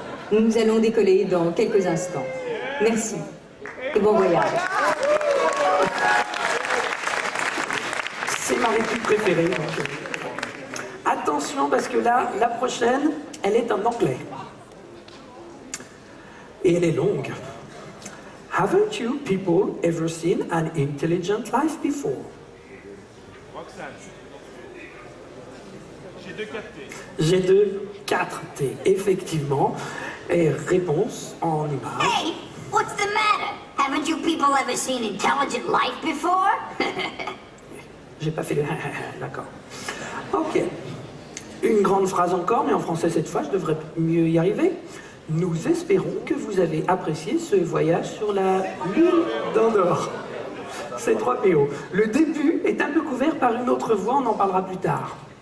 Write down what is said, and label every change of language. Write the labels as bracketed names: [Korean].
[French] Nous allons décoller dans quelques instants. Merci et bon voyage. C'est ma réplique préférée. Donc. Attention, parce que là, la prochaine, elle est en anglais. Et elle est longue. [English] Haven't you people ever seen an intelligent life before? [French] Roxane. G2-4T, effectivement. Et réponse en image. [English] Hey, what's the matter? Haven't you people ever seen intelligent life before? [French] J'ai pas fait le... D'accord. Ok. Une grande phrase encore, mais en français cette fois, je devrais mieux y arriver. Nous espérons que vous avez apprécié ce voyage sur la Lune d'Andorre. C'est 3PO. Le début est un peu couvert par une autre voix, on en parlera plus tard.